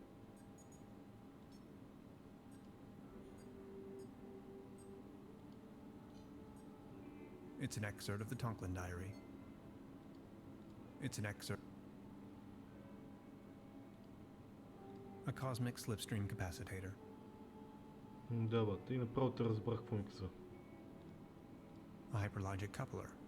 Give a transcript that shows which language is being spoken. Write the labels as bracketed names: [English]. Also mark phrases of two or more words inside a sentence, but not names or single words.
[English] It's an excerpt of the Tonklin diary. It's an excerpt. A cosmic slipstream capacitator. [Bulgarian] Да, бат, и направо те разбрах какво ми каза. [English] A hyperlogic coupler.